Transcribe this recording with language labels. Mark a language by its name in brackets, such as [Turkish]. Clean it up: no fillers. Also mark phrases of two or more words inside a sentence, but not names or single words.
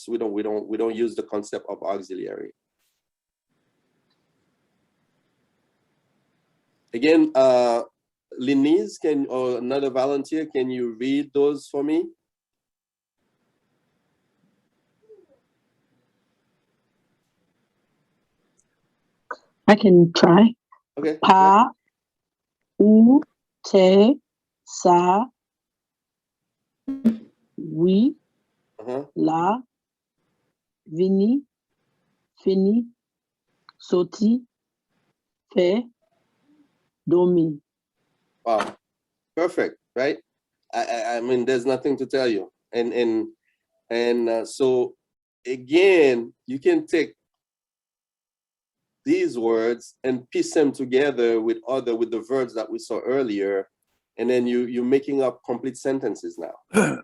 [English] We don't use the concept of auxiliary. Again, Linese, or another volunteer, can you read those for me? I can try. Okay. [Haitian Creole] Pa, u, te, sa, oui, la, vini, fini, soti, fe, domi. [English] Wow, perfect, right? I mean, there's nothing to tell you. And so again, you can take these words and piece them together with the verbs that we saw earlier, and then you're making up complete sentences now.